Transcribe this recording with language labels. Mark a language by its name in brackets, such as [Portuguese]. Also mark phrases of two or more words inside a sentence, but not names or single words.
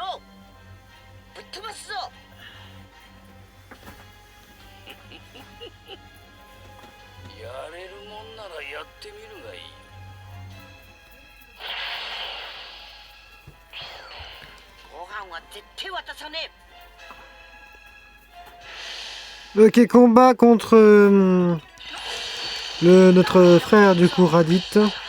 [Japanese] ぶっ飛ばすぞ。やれるもんならやってみるがいい。ご飯は絶対渡さねえ。 [French] Ok, combat contre notre frère du coup Raditz.